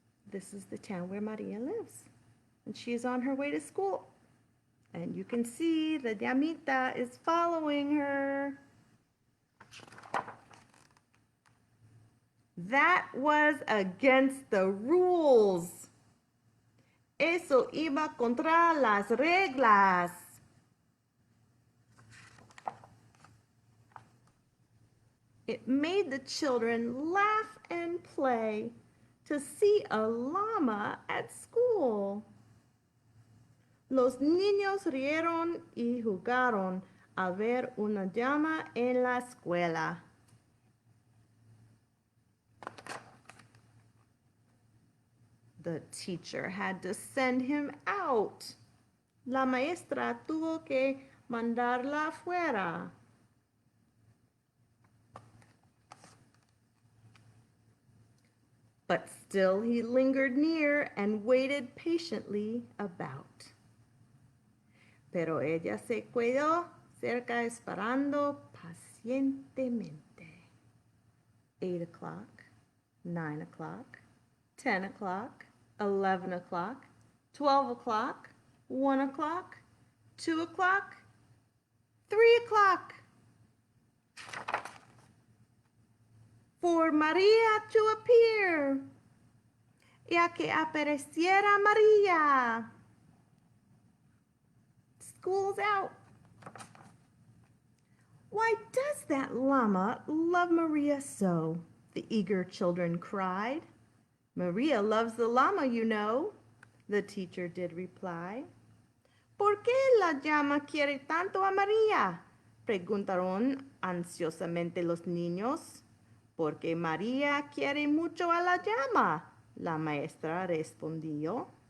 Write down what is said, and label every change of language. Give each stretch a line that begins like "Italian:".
English: This is the town where Maria lives, and she is on her way to school. And you can see the llamita is following her. That was against the rules.
Spanish: Eso iba contra las reglas.
English: It made the children laugh and play to see a llama at school.
Spanish: Los niños rieron y jugaron a ver una llama en la escuela.
English: The teacher had to send him out.
Spanish: La maestra tuvo que mandarla fuera.
English: But still he lingered near and waited patiently about.
Spanish: Pero ella se quedó cerca esperando pacientemente.
English: 8 o'clock, 9 o'clock, 10 o'clock, 11 o'clock, 12 o'clock, 1 o'clock, 2 o'clock, 3 o'clock. For Maria to appear,
Spanish: y a que apareciera María.
English: School's out. Why does that llama love Maria so? The eager children cried. Maria loves the llama, you know, the teacher did reply.
Spanish: ¿Por qué la llama quiere tanto a María? Preguntaron ansiosamente los niños. Porque María quiere mucho a la llama, la maestra respondió.